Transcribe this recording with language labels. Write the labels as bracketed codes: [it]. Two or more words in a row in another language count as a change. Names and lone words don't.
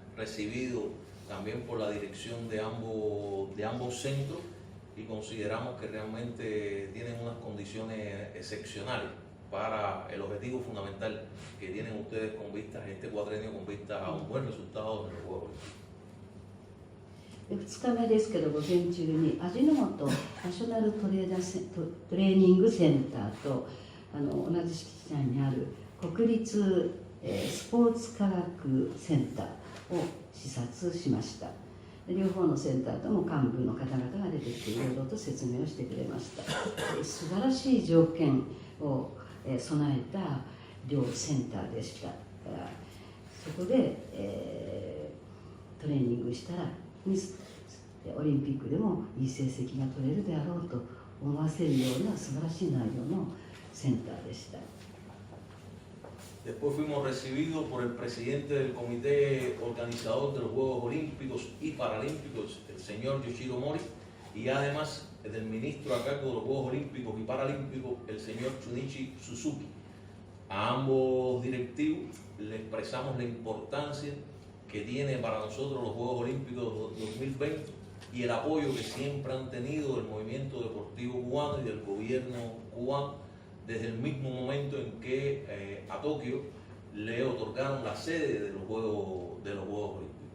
[es] Fuimos recibidos también por la dirección de ambos centros, y consideramos que realmente tienen unas condiciones excepcionales para el objetivo fundamental que tienen ustedes con vistas a este cuatrenio, con vistas a un buen resultado en los Juegos Olímpicos. [ja] 2日目ですけど、午前中に味の素ナショナルトレーニングセンターと同じ敷地内にある国立、スポーツ科学センターを視察しました。両方のセンターとも幹部の方々が出てきていろいろと説明をしてくれました。素晴らしい条件を備えた両センターでした。そこで、トレーニングしたらオリンピックでもいい成績が取れるであろうと思わせるような素晴らしい内容のセンターでした。 [es] Después fuimos recibidos por el presidente del comité organizador de los Juegos Olímpicos y Paralímpicos, el señor Yoshiro Mori, y además del ministro a cargo de los Juegos Olímpicos y Paralímpicos, el señor Shunichi Suzuki. A ambos directivos le expresamos la importancia que tiene para nosotros los Juegos Olímpicos 2020 y el apoyo que siempre han tenido del movimiento deportivo cubano y del gobierno cubano desde el mismo momento en que a Tokio le otorgaron la sede de los Juegos Olímpicos.